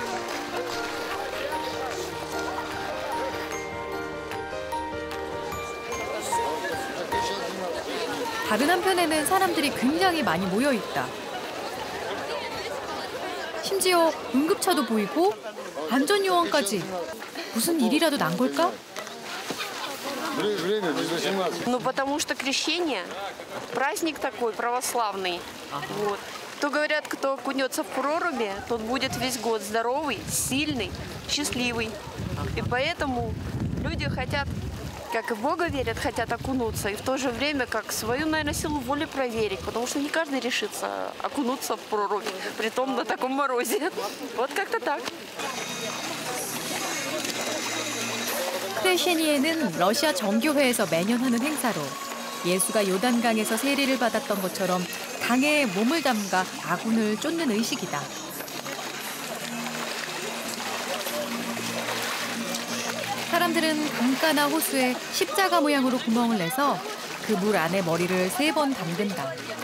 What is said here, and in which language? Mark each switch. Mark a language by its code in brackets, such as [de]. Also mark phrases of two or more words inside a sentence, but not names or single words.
[ko] 다른 한편에는 사람들이 굉장히 많이 모여 있다. 심지어 응급차도 보이고 안전요원까지. 무슨 일이라도 난 걸까? [ru] Ну, потому что крещение праздник такой православный. Вот. То говорят, кто окунется в проруби, тот будет весь год здоровый, сильный, счастливый. И поэтому люди хотят, как и в Бога верят, хотят окунуться. И в то же время, как свою, наверное, силу воли проверить. Потому что не каждый решится окунуться в прорубь, притом на таком морозе. Вот как-то так. [ko] 크레시니에는 러시아 정교회에서 매년 하는 행사로 예수가 요단강에서 세례를 받았던 것처럼 강에 몸을 담가 아군을 쫓는 의식이다. 사람들은 강가나 호수에 십자가 모양으로 구멍을 내서 그 물 안에 머리를 3번 담근다.